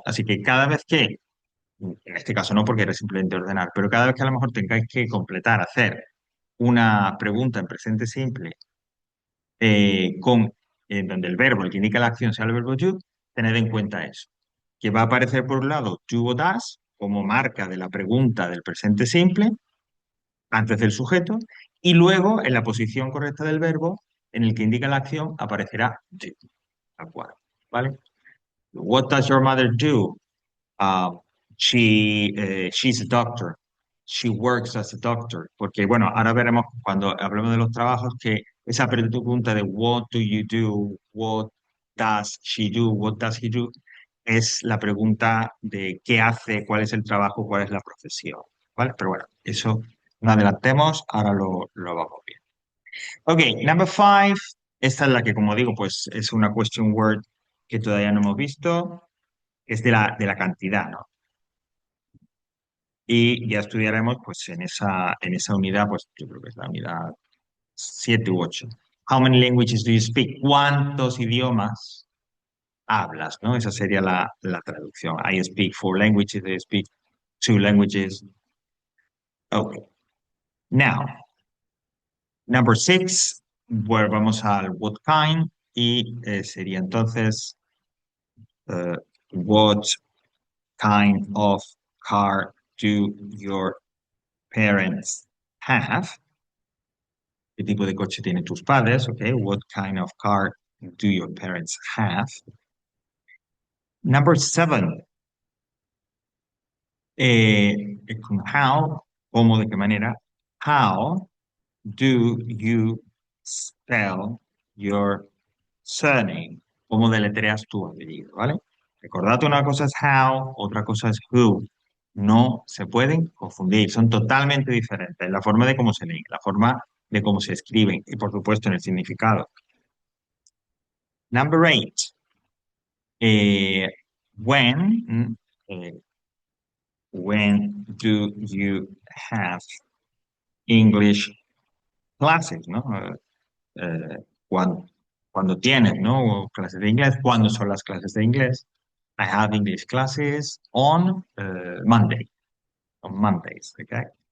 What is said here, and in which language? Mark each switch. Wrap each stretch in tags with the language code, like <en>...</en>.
<es>Así que cada vez que, en este caso no porque era simplemente ordenar, pero cada vez que a lo mejor tengáis que completar, hacer una pregunta en presente simple con donde el verbo, el que indica la acción, sea el verbo do, tened en cuenta eso. Que va a aparecer por un lado do o das como marca de la pregunta del presente simple antes del sujeto y luego en la posición correcta del verbo en el que indica la acción aparecerá do, tal cual, ¿vale?</es> <en>What does your mother do? Uh, she's a doctor. She works as a doctor.</en> <es>Porque, bueno, ahora veremos cuando hablemos de los trabajos que esa pregunta de</es> <en>what do you do, what does she do, what does he do,</en> <es>es la pregunta de qué hace, cuál es el trabajo, cuál es la profesión. ¿Vale? Pero bueno, eso no adelantemos, ahora lo vamos bien.</es> <en>Ok, number five.</en> <es>Esta es la que, como digo, pues es una question word que todavía no hemos visto, es de la cantidad, ¿no? Y ya estudiaremos pues en esa unidad, pues yo creo que es la unidad 7 u 8.</es> <en>How many languages do you speak?</en> <es>¿Cuántos idiomas hablas? ¿No? Esa sería la traducción.</es> <en>I speak four languages, I speak two languages. Okay. Now, number six,</en> <es>volvamos al what kind y sería entonces</es> <en>eh, what kind of car do your parents have?</en> <es>¿Qué tipo de coche tienen tus padres?</es> <en>Okay, what kind of car do your parents have? Number seven,</en> <es>con how, ¿cómo, de qué manera?</es> <en>How do you spell your surname?</en> <es>¿Cómo deletreas tu apellido? ¿Vale? Recordad, una cosa es how, otra cosa es who. No se pueden confundir, son totalmente diferentes. La forma de cómo se leen, la forma de cómo se escriben y, por supuesto, en el significado.</es> <en>Number eight. Eh, when, eh, when do you have English classes, ¿no?</en> <es>cuando, cuando tienes, ¿no? Clases de inglés, ¿cuándo son las clases de inglés?</es> <en>I have English classes on Monday, on Mondays, okay?</en>